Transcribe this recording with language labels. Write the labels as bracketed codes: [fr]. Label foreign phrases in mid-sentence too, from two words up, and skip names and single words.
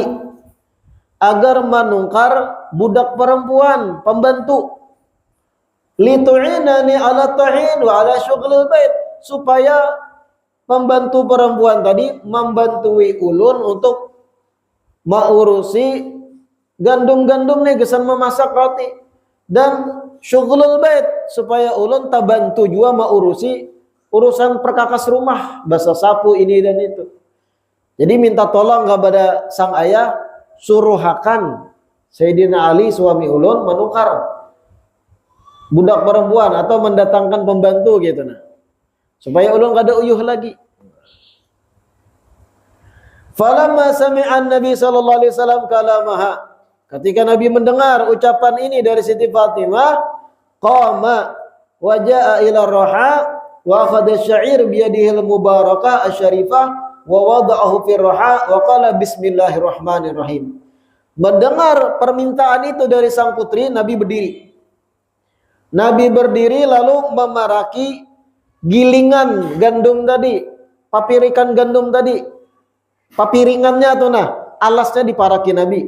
[bjn] agar menungkar budak perempuan pembantu [ar] لتعينني على طحن وعلى شغل البيت, [bjn] supaya pembantu perempuan tadi membantui ulun untuk mengurusi gandum-gandum nih gesan memasak roti dan [ar] شغل البيت, [bjn] supaya ulun tabantu juga mengurusi urusan perkakas rumah, basa sapu ini dan itu. Jadi minta tolong kepada sang ayah, suruhakan Sayyidina Ali suami ulun menukar budak perempuan atau mendatangkan pembantu gitu nah. Supaya ulun kada uyuh lagi. [ar] فلما سمع النبي صلى الله عليه وسلم كلامها. [id] Ketika Nabi mendengar ucapan ini dari Siti Fatimah, [ar] قام وجاء إلى الرحى وأخذ الشعير بيده المباركة الشريفة ووضعه في الرحى وقال بسم الله الرحمن الرحيم. [id] Mendengar permintaan itu dari sang putri, Nabi berdiri. [bjn] Nabi berdiri lalu memaraki gilingan gandum tadi, papirikan gandum tadi, papiringannya tuh alasnya diparaki Nabi.